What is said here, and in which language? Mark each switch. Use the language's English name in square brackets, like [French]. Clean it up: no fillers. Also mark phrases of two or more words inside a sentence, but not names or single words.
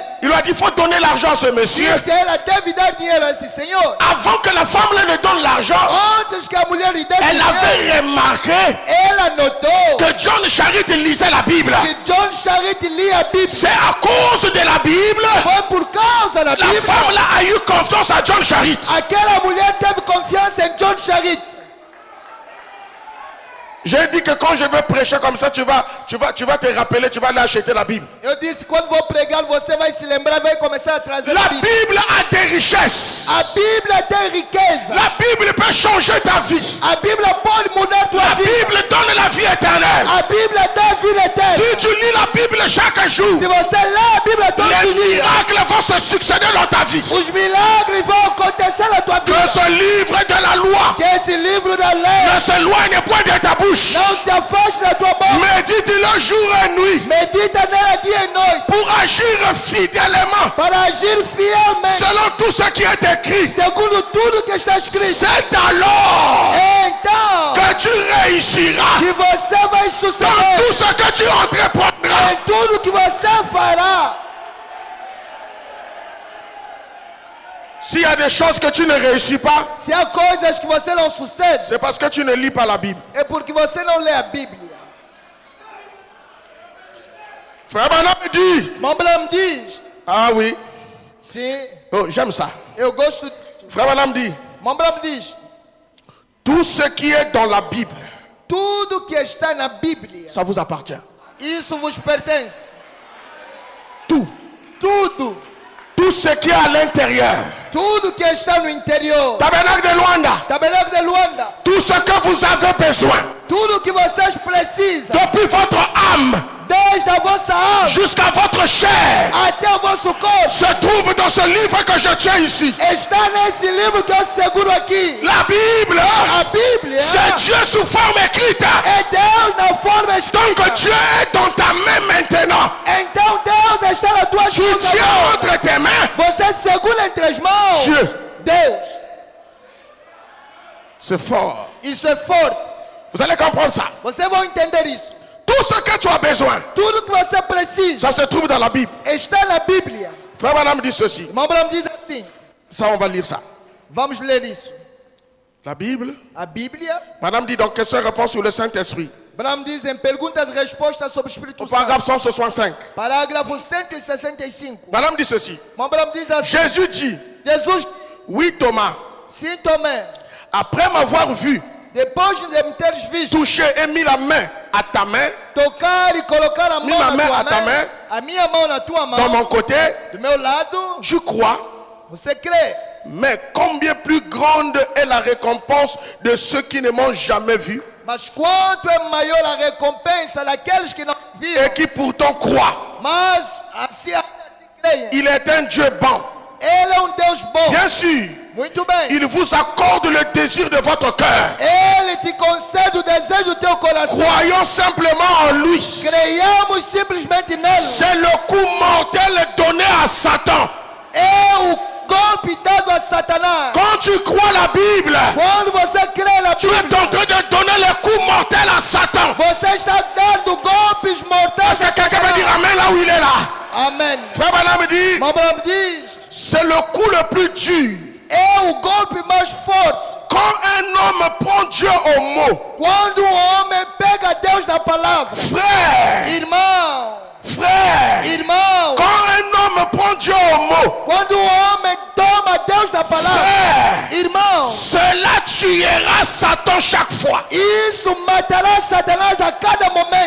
[French] Il lui a dit, il faut donner l'argent à ce monsieur. [Portuguese] Disse ela deve dar dinheiro a esse senhor. [French] Avant que la femme là ne donne l'argent. [Portuguese] Antes que a mulher lhe desse [French] elle avait remarqué. [Portuguese] Ela notou. [French] Que John Charit lisait la Bible. [Portuguese] Que John Charit lia a Bíblia. [French] C'est à cause de la Bible. [Portuguese] Foi por causa da Bíblia. [French] La femme là a eu confiance à John Charit. [Portuguese] Aquela mulher teve confiança em John Charit. [French] J'ai dit que quand je vais prêcher comme ça, tu vas te rappeler, tu vas aller acheter la Bible. [Portuguese] Eu disse quando vou pregar, você vai se lembrar, vai começar a trazer [French] la [Portuguese] a Bíblia. [French] Bible a des richesses. [Portuguese] A Bíblia tem riqueza. [French] La Bible peut changer ta vie. [Portuguese] A Bíblia pode mudar tua vida. [French] La Bible donne la vie éternelle. [Portuguese] A Bíblia dá vida eterna. [French] Si tu lis la Bible chaque jour, [Portuguese] se você lê a Bíblia todo dia, [French] les miracles vont se succéder dans ta vie. [Portuguese] Os milagres vão acontecer na tua vida. [French] Que ce livre de la loi [Portuguese] que esse livro da lei [French] ne s'éloigne point de ta bouche. [Portuguese] Não se afaste da tua boca. [French] Médite-le jour et nuit. [Portuguese] Medita nela dia e noite. [French] Pour agir fidèlement. [Portuguese] Para agir fielmente. [French] Selon tout ce qui est écrit. [Portuguese] Segundo tudo que está escrito. [French] C'est alors [Portuguese] então [French] que tu réussiras. [Portuguese] Que você vai suceder. [French] Dans tout ce que tu entreprendras. [Portuguese] Em tudo que você fará. [French] S'il y a des choses que tu ne réussis pas, [Portuguese] se há coisas que você não sucede, [French] c'est parce que tu ne lis pas la Bible. [Portuguese] É porque você não lê a Bíblia. [French] Frère Branham dit. [Portuguese] Irmão Branham diz. [French] Ah oui. [Portuguese] Sim. [French] Oh, j'aime ça. [Portuguese] Eu gosto disso. [French] Frère Branham dit. [Portuguese] Irmão Branham diz. [French] Tout ce qui est dans la Bible. [Portuguese] Tudo que está na Bíblia. [French] Ça vous appartient. [Portuguese] Isso vos pertence. [French] Tout. [Portuguese] Tudo. [French] Tout ce qui est à l'intérieur. [Portuguese] Tudo que está no interior. [French] Tabernacle de Luanda. [Portuguese] Tabernacle de Luanda. [French] Tout ce que vous avez besoin. [Portuguese] Tudo que vocês precisam. [French] Depuis votre âme. [Portuguese] Desde a vossa alma. [French] Jusqu'à votre chair. [Portuguese] Até o vosso corpo. [French] Se trouve dans ce livre que je tiens ici. [Portuguese] Está nesse livro que eu seguro aqui. [French] La Bible. [Portuguese] A Bíblia. [French] C'est Dieu sous forme écrite. [Portuguese] É Deus na forma escrita. [French] Donc Dieu est dans ta main maintenant. [Portuguese] Então Deus está na tua mão. [French] Tu tiens entre tes mains. [Portuguese] Você segura entre as mãos. [French] Dieu. [Portuguese] Deus. [French] C'est fort. [Portuguese] Isso é forte. [French] Vous allez comprendre ça. [Portuguese] Vocês vão entender isso. [French] Tout ce que tu as besoin. [Portuguese] Tudo que você precisa. [French] Ça se trouve dans la Bible. [Portuguese] Está na Bíblia. [French] Frère Branham dit ceci. [Portuguese] Irmão Branham diz assim. [French] Ça, on va lire ça. [Portuguese] Vamos ler isso. [French] La Bible. [Portuguese] A Bíblia. [French] Branham dit donc question-réponse sur le Saint-Esprit. [Portuguese] Branham diz em perguntas e respostas sobre o Espírito Santo. [French] Paragraphe 165. [Portuguese] Parágrafo 165. [French] Branham dit ceci. [Portuguese] Irmão Branham diz assim. [French] Jésus dit. [Portuguese] Jesus. [French] Oui, Thomas. [Portuguese] Sim, Tomé. [French] Après m'avoir vu. [Portuguese] Depois de me teres visto. [French] Toucher et mis la main à ta main. [Portuguese] Tocar e colocar a mão na tua [French] mão. [Portuguese] A minha mão na tua mão. [French] Dans mon côté. [Portuguese] Do meu lado. [French] Tu crois. [Portuguese] Você crê. [French] Mais combien plus grande est la récompense de ceux qui ne m'ont jamais vu. [Portuguese] Mas quanto é maior a recompensa daqueles que não viram. [French] Et qui pourtant croient. [Portuguese] Mas assim creem. [French] Il est un Dieu bon. [Portuguese] Ele é Deus bom. [French] Bien sûr. [Portuguese] Muito bem. [French] Il vous accorde le désir de votre cœur. [Portuguese] Ele te concede o desejo do teu coração. [French] Croyons simplement en lui. [Portuguese] Creiamos simplesmente nele. [French] C'est le coup mortel donné à Satan. [Portuguese] É o golpe dado a Satanás. [French] Quand tu crois la Bible, [Portuguese] quando você crê na Bíblia, [French] tu es en train de donner le coup mortel à Satan. [Portuguese] Você está dando golpes mortais. [French] Est-ce que quelqu'un veut dire amen là où il est là? [Portuguese] Amen. [French] Frère Branham dit, c'est le coup le plus dur. [Portuguese] É o golpe mais forte. [French] Quand un homme prend Dieu au mot. [Portuguese] Quando homem pega Deus na palavra. [French] Frère. [Portuguese] Irmão. [French] Frère. [Portuguese] Irmão. [French] Quand un homme prend Dieu au mot. [Portuguese] Quando homem toma Deus na palavra. [French] Frère. [Portuguese] Irmão. [French] Cela tuera Satan chaque fois. [Portuguese] Isso matará Satanás a cada momento.